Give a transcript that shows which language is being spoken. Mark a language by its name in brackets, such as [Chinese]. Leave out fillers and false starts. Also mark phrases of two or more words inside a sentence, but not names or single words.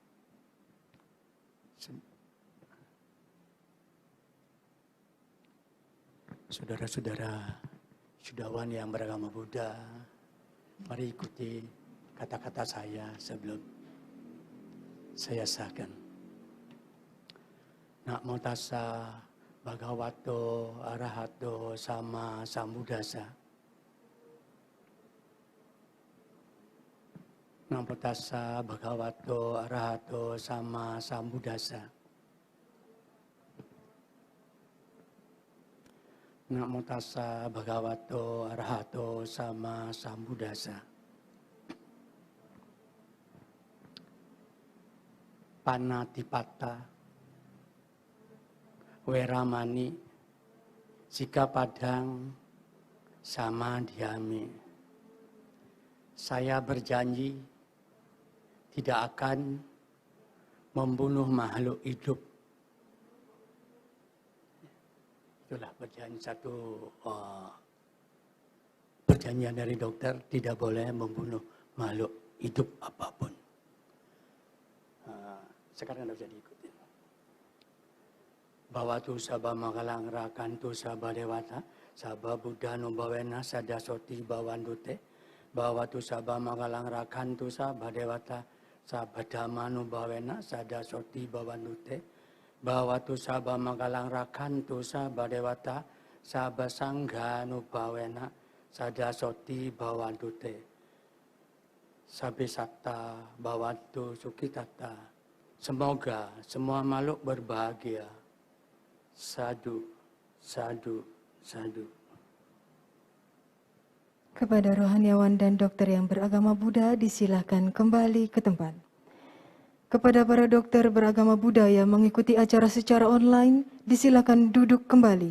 [Indonesian] Saudara-saudara Sudawan yang beragama Buddha, mari ikuti kata-kata saya sebelum saya sahkan. [Pali] Namo tassa bhagavato arahato sama sambuddhassa. Namo tassa bhagavato arahato sama sambuddhassa. Namo tassa bhagavato arahato sama sambuddhassa. Panatipata, Weramani, Sikapadang, Samadhyami. [Indonesian] Saya berjanji tidak akan membunuh makhluk hidup. Itulah perjanjian dari dokter, tidak boleh membunuh makhluk hidup apapun. Sekarang Anda bisa diikutin. [Pali] Bawatu sabha makalang rakantu sabha dewata, sabha buddha nubawena sadasoti bawandute, bawatu sabha makalang rakantu sabha dewata, sabha dhamma nubawena sadasoti bawandute, bawatu sabha makalang rakantu sabha dewata, sabha sangha nubawena sadasoti bawandute, sabhe satta bawatu sukitata. [Indonesian] Semoga semua makhluk berbahagia. [Pali] Sadu, sadu, sadu. [Indonesian] Kepada rohaniawan dan dokter yang beragama Buddha, disilahkan kembali ke tempat. Kepada para dokter beragama Buddha yang mengikuti acara secara online, disilakan duduk kembali.